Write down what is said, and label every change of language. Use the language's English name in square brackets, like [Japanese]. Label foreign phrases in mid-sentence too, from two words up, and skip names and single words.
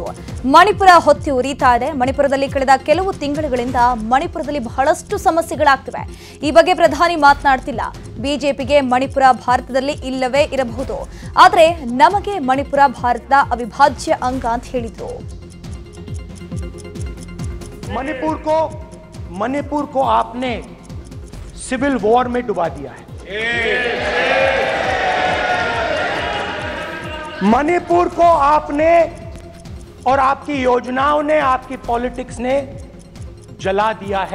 [Kannada] ಮಣಿಪುರ ಹೊತ್ತಿ ಉರಿತಾ ಇದೆ. ಮಣಿಪುರದಲ್ಲಿ ಕಳೆದ ಕೆಲವು ತಿಂಗಳುಗಳಿಂದ ಮಣಿಪುರದಲ್ಲಿ ಬಹಳಷ್ಟು ಸಮಸ್ಯೆಗಳಾಗ್ತಿವೆ. ಈ ಬಗ್ಗೆ ಪ್ರಧಾನಿ ಮಾತನಾಡ್ತಿಲ್ಲ. ಬಿಜೆಪಿಗೆ ಮಣಿಪುರ ಭಾರತದಲ್ಲಿ ಇಲ್ಲವೇ ಇರಬಹುದು, ಆದರೆ ನಮಗೆ ಮಣಿಪುರ ಭಾರತದ ಅವಿಭಾಜ್ಯ ಅಂಗ ಅಂತ ಹೇಳಿದ್ರು. [Hindi] मणिपुर को आपने [English] civil war [Hindi] में डुबा दिया है। मणिपुर को आपने और आपकी योजनाओं ने, आपकी पॉलिटिक्स ने जला दिया है।